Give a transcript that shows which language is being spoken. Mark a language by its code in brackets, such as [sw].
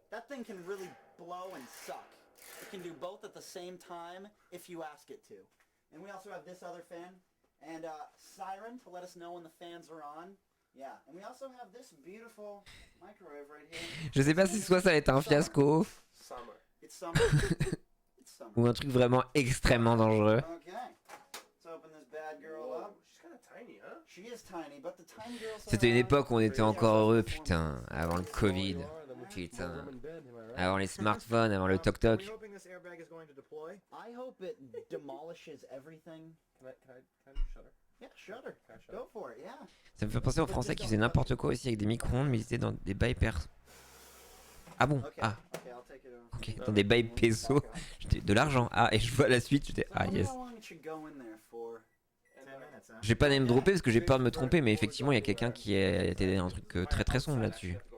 [en] That thing can really blow and suck. It can do both at the same time if you ask it to. And we also have this other fan. And siren to let us know when the fans are on. Yeah, and we also have this beautiful microwave right here. [fr] Je sais pas si soit ça va être un fiasco [en] It's summer. It's summer. [fr] ou un truc vraiment extrêmement dangereux. [en] Okay. Let's open this bad girl up. She's kind of tiny, huh? She is tiny, but the tiny girls. [fr] C'était une époque où on était encore heureux, putain, avant le Covid. Putain. Avant les smartphones, avant le toc-toc. [en] I hope it demolishes everything. Can I shutter? Yeah, shutter. Go for it, yeah. [fr] Ça me fait penser aux Français qui faisaient n'importe quoi aussi avec des micro-ondes, mais ils étaient dans des bails perses. Ah bon? Ah. Ok, dans des bails pesos. J'étais de l'argent. Ah, et je vois la suite, j'étais ah yes. J'ai pas name droppé parce que j'ai peur de me tromper, mais effectivement, il y a quelqu'un qui a été un truc très sombre là-dessus.